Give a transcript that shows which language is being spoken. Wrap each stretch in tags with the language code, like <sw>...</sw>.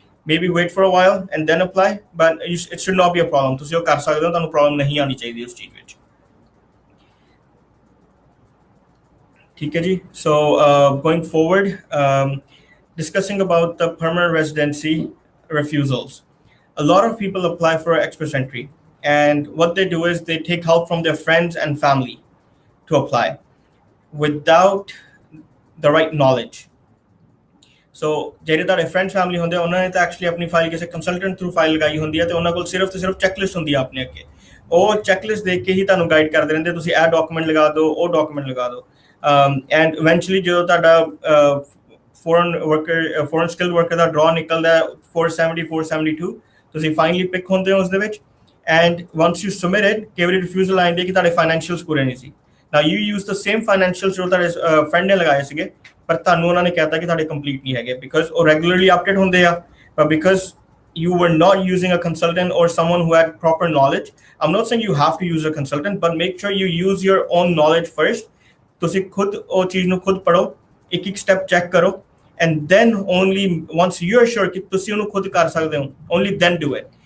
<en>maybe wait for a while and then apply, but it should not be a problem.</en> <pa>ਤੁਸੀਂ ਉਹ ਕਰ ਸਕਦੇ ਹੋ, ਤੁਹਾਨੂੰ ਪ੍ਰੋਬਲਮ ਨਹੀਂ ਆਣੀ ਚਾਹੀਦੀ ਉਸ ਚੀਜ਼ ਵਿੱਚ। ਠੀਕ ਹੈ ਜੀ।</pa> <en>So going forward, discussing about the permanent residency refusals. A lot of people apply for express entry, and what they do is they take help from their friends and family to apply without the right knowledge.</en> <pa>ਸੋ ਜਿਹੜੇ ਤੁਹਾਡੇ friends family ਹੁੰਦੇ ਆ ਉਹਨਾਂ ਨੇ ਤਾਂ actually ਆਪਣੀ file ਕਿਸੇ consultant through file ਲਗਾਈ ਹੁੰਦੀ ਹੈ ਤੇ ਉਹਨਾਂ ਕੋਲ ਸਿਰਫ ਤੇ ਸਿਰਫ ਚੈੱਕਲਿਸਟ ਹੁੰਦੀ ਆ ਆਪਣੇ ਅੱਗੇ। ਉਹ ਚੈੱਕਲਿਸਟ ਦੇਖ ਕੇ ਹੀ ਤੁਹਾਨੂੰ ਗਾਈਡ ਕਰਦੇ ਰਹਿੰਦੇ, ਤੁਸੀਂ ਇਹ ਡਾਕੂਮੈਂਟ ਲਗਾ ਦਿਓ, ਉਹ ਡਾਕੂਮੈਂਟ ਲਗਾ ਦਿਓ।</pa> <en>and eventually</en> <pa>ਜਦੋਂ ਤੁਹਾਡਾ ਫੋਰਨ ਸਕਿਲਡ ਵਰਕਰ ਦਾ ਡਰਾ ਨਿਕਲਦਾ 470 472, ਤੁਸੀਂ ਫਾਈਨਲੀ ਪਿਕ ਹੁੰਦੇ ਹੋ ਉਸ ਦੇ ਵਿੱਚ।</pa> <en>and once you submitted,</en> <pa>ਕਈ ਵਾਰੀ ਰਿਫਿਊਜ਼ਲ ਆ ਜਾਂਦੀ ਹੈ ਕਿ ਤੁਹਾਡੇ ਫਾਈਨੈਂਸ਼ੀਅਲਸ ਪੂਰੇ ਨਹੀਂ ਸੀ।</pa> <en>now you use the same financials</en> <pa>ਜੋ ਤੁਹਾਡੇ ਫਰੈਂਡ ਨੇ ਲਗਾਏ ਸੀਗੇ, ਪਰ ਤੁਹਾਨੂੰ ਉਹਨਾਂ ਨੇ ਕਹਿਤਾ ਕਿ ਤੁਹਾਡੇ ਕੰਪਲੀਟ ਨਹੀਂ ਹੈਗੇ ਬਿਕਾਜ਼ ਉਹ ਰੈਗੂਲਰਲੀ ਅਪਡੇਟ ਹੁੰਦੇ ਆ,</pa> <en>but because you were not using a consultant or someone who had proper knowledge. I'm not saying you have to use a consultant, but make sure you use your own knowledge first.</en> <pa>ਤੁਸੀਂ ਖੁਦ ਉਹ ਚੀਜ਼ ਨੂੰ ਖੁਦ ਪੜੋ, ਇੱਕ ਇੱਕ step check ਕਰੋ,</pa> <en>and then only once you're sure</en> <pa>ਕਿ ਤੁਸੀਂ ਉਹਨੂੰ ਖੁਦ ਕਰ ਸਕਦੇ ਹੋ,</pa> <en>only then do it.</en>